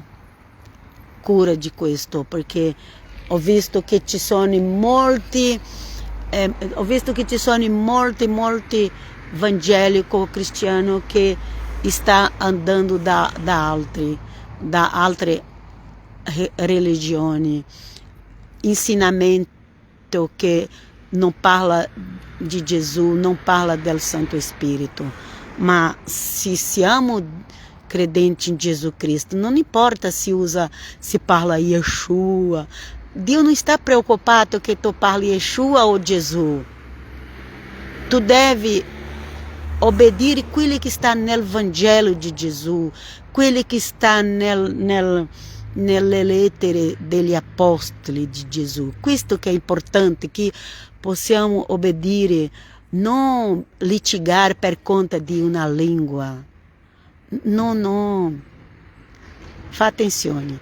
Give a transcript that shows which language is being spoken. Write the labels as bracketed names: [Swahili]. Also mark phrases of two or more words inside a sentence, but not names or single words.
[Italian] Cura di questo, perché ho visto che ci sono molti molti evangelico cristiano che sta andando da altre religioni, insinamento che non parla di Gesù, non parla del Santo Spirito. Ma se siamo credenti in Gesù Cristo, [Portuguese] não importa [Italian] se parla Yeshua. [Portuguese] Deus não está preocupado que tu parle Yeshua ou Jesus. Tu deve obedecer aquilo que está no Evangelho de Jesus, aquilo que está [Italian] nelle lettere degli apostoli di Gesù. Questo che è importante, che possiamo obbedire, non litigare per conta di una lingua. No. Fa attenzione.